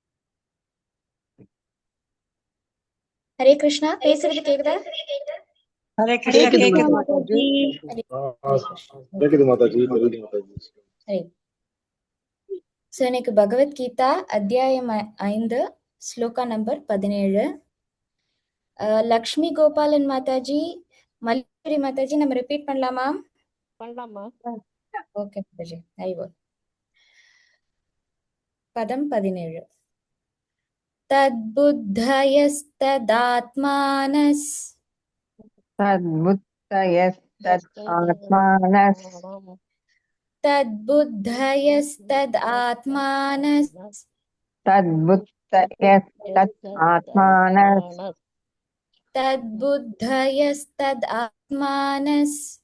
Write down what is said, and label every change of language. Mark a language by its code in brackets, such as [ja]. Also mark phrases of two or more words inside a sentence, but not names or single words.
[sa] हरे कृष्णा [ta] பேசுறது கேக்குதா [sa] हरे हरे कृष्णा कृष्णा केक [hi] माताजी। माताजी [sa] हरे कृष्ण. [ta] கேக்குது மாதாஜி தெரியுது மாதாஜி [sa] हरे. [ta] So எனக்கு பகவத்கீதா அத்தியாயம் 5 ஸ்லோகா நம்பர் 17. லக்ஷ்மி கோபாலன் மாதாஜி, மல்லிகரி மாதாஜி நம்ம ரிப்பீட் பண்ணலாமா? பண்ணலாமா? ஓகே மாதாஜி, ஐவோல். பதம் 17. [sa] तद्बुद्धयस्तदात्मानस् तद्बुद्धयस्तदात्मानस् तद्बुद्धयस्तदात्मानस् तद्बुद्धयस्तदात्मानस् तद्बुद्धयस्तदात्मानस्